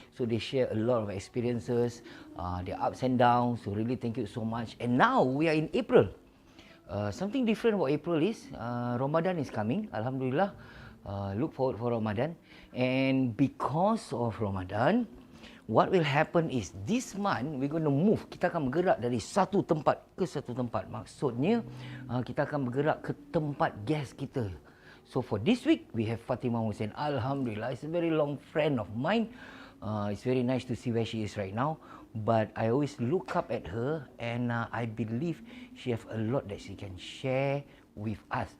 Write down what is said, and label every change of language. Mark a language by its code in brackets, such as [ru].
[en] So they share a lot of experiences, their ups and downs. So really thank you so much. And now we are in April. Something different about April is Ramadan is coming. Alhamdulillah. Look forward for Ramadan. And because of Ramadan, what will happen is this month we're going to move. [ms] Kita akan bergerak dari satu tempat ke satu tempat. Maksudnya kita akan bergerak ke tempat guest kita. [en] So for this week we have Fatimah Mohsin. Alhamdulillah, it's a very long friend of mine. It's very nice to see where she is right now. But I always look up at her and I believe she have a lot that she can share with us.